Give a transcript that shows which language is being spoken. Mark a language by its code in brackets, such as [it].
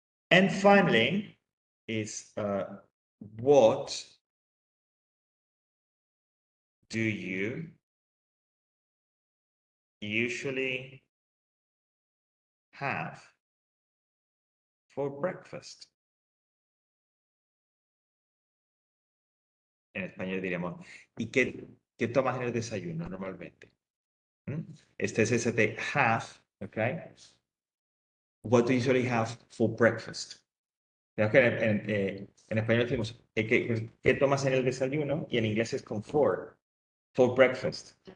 [en] And finally, is what do you usually have for breakfast? [es] En español diríamos, ¿y qué tomas en el desayuno normalmente? Este es ese de have, ¿ok? [en] What do you usually have for breakfast? [es] Creo que en español decimos, ¿qué tomas en el desayuno? Y en inglés es con for breakfast.